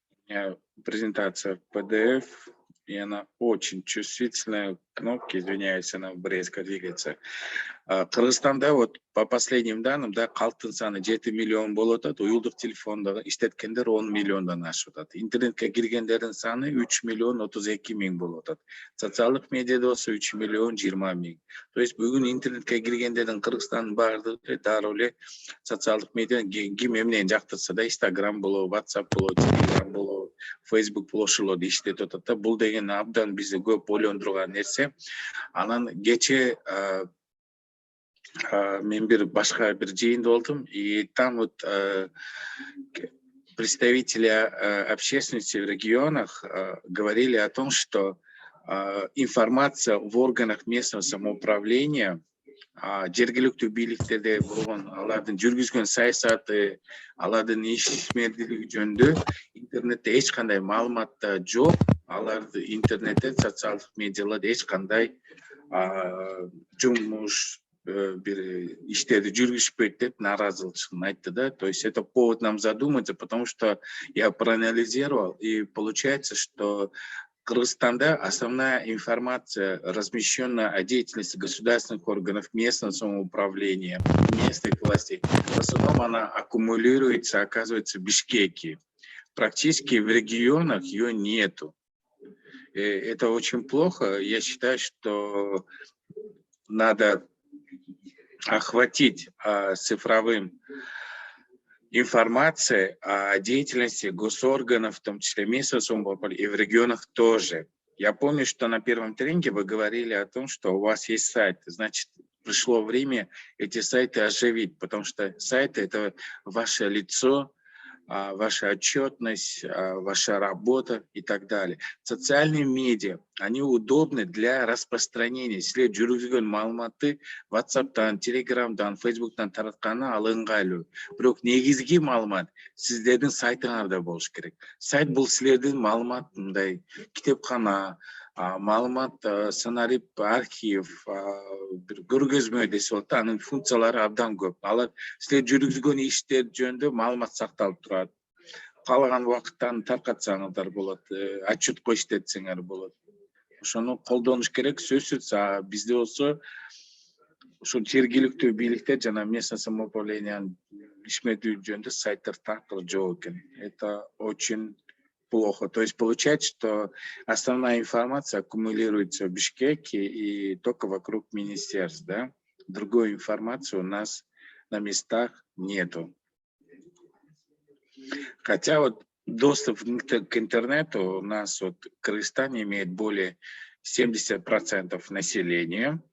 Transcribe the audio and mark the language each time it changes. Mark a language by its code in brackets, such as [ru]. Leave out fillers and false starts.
[ru] У меня презентация PDF, и она очень чувствительная, кнопки, извиняюсь, она резко двигается. [ky] Кыргызстанда вот по последним данным, да, калктын саны 7 миллион болуп атат, уюлдук телефондогу иштеткендер 10 миллиондон ашып атат. Интернетке киргендердин саны 3 миллион 32 миң болуп атат. Социалдык медиада болсо 3 миллион 20 миң. [ru] То есть [ky] бүгүн интернетке киргендердин Кыргызстандын баардыгы дароо эле социалдык медиа ким эмнени жактырса да, Instagram болобу, WhatsApp болобу, Telegram болобу, Facebook болобу ошолорду иштетип атат да. Бул деген абдан бизди көп ойлондурган нерсе. Анан кече мен башка бир жыйында болдум, [ru] и там вот представители общественности в регионах говорили о том, что информация в органах местного самоуправления, [ky] жергиликтүү бийликтерде болгон алардын жүргүзгөн саясаты, алардын ишмердүүлүгү жөнүндө интернетте эч кандай маалымат жок. Аларды интернетте, социалдык медиаларда эч кандай жумуш бир иштерди жүргүзбөйт деп нааразычылыгын айтты, да. [ru] То есть это повод нам задуматься, потому что я проанализировал, и получается, что Кыргызстанда основная информация, размещенная о деятельности государственных органов местного самоуправления, местных властей, в основном она аккумулируется, оказывается, в Бишкеке. Практически в регионах ее нету. И это очень плохо. Я считаю, что надо охватить цифровым информацией о деятельности госорганов, в том числе местного самоуправления, и в регионах тоже. Я помню, что на первом тренинге вы говорили о том, что у вас есть сайт. Значит, пришло время эти сайты оживить, потому что сайты — это ваше лицо, ваша отчетность, ваша работа и так далее. Социальные медиа, они удобны для распространения. Если [ky] жүргүзгөн маалыматты WhatsApp-тан, Telegram-дан, Facebook-тан таратканы ал ыңгайлуу. Бирок негизги маалымат сиздердин сайтыңарда болуш керек. Сайт бул силердин маалымат, мындай китепкана, маалымат, сценарий, архив, бир көргөзмө десе болот, анын функциялары абдан көп. Алар силер жүргүзгөн иштер жөнүндө маалымат сакталып турат. Каалаган убакыттан таркатсаңыздар болот, отчетко иштетсеңер болот. Ошону колдонуш керек, сөзсүз. Бизде болсо ушул жергиликтүү бийликтер жана местное самоуправлениянын ишмердүүлүгү жөнүндө сайттар такыр жок экен. [ru] Это очень плохо. То есть получается, что основная информация аккумулируется в Бишкеке и только вокруг министерств, да? Другой информации у нас на местах нету. Хотя вот доступ к интернету у нас вот в Кыргызстане имеет более 70% населения.